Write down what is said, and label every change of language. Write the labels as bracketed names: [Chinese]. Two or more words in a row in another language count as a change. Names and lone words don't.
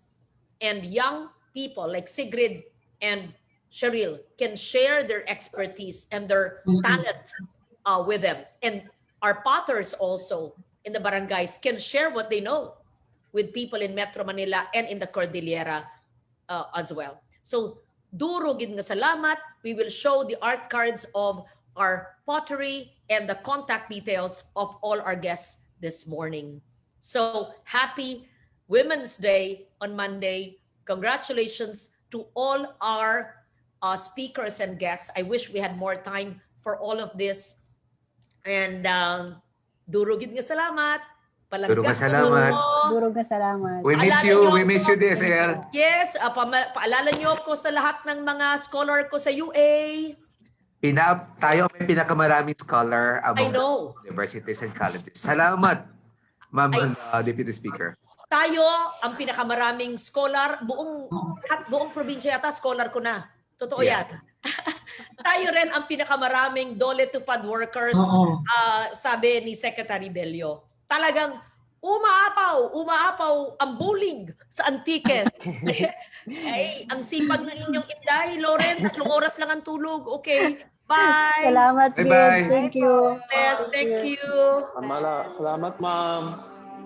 [English] And young people like Sigrid and Cheryl can share their expertise and their talent with them. And our potters also in the barangays can share what they know with people in Metro Manila and in the Cordillera as well. So, [Hiligaynon] duro gid nga salamat. [English] We will show the art cards of our pottery and the contact details of all our guests this morning. So, happy Women's Day on Monday. Congratulations to all our speakers and guests. I wish we had more time for all of this. And [Hiligaynon] duro gid nga salamat. Duro nga salamat. Durog na salamat. [English] We miss you. We miss you, DSL. Yes, [Filipino] paalala niyo po sa lahat ng mga scholar ko sa UA. Tayo may pinakamaraming scholar [English] I among know. universities and colleges. [Filipino] Salamat, Ma'am Deputy Speaker. Tayo ang pinakamaraming scholar, buong probinsya yata scholar ko na. Totoo yan. Tayo rin ang pinakamaraming dole tupad workers, sabi ni Secretary Bello. Talagang umaapaw ang bulig sa Antique. Ay, ang sipag ng inyong Inday, Loren, 3 oras lang ang tulog. [English] Okay, bye. [Filipino] Salamat, [English] Bye-bye. Thank you. Yes, thank you. [Filipino] Salamat, ma'am.